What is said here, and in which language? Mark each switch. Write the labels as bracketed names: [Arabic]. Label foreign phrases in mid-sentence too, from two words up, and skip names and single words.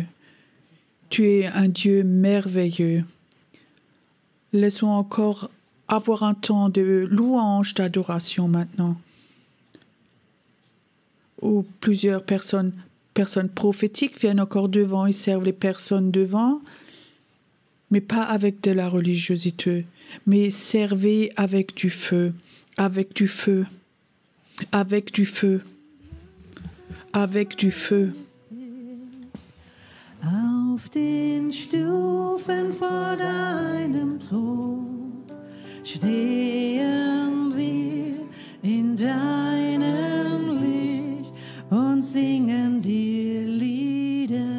[French] Laissons encore avoir un temps de louange, d'adoration maintenant, où plusieurs personnes prophétiques viennent encore devant, ils servent les personnes devant, mais pas avec de la religiosité, mais servez avec du feu, avec du feu, avec du feu, avec du feu. [German] Auf den Stufen vor deinem Thron stehen wir in deinem Licht und singen dir Lieder.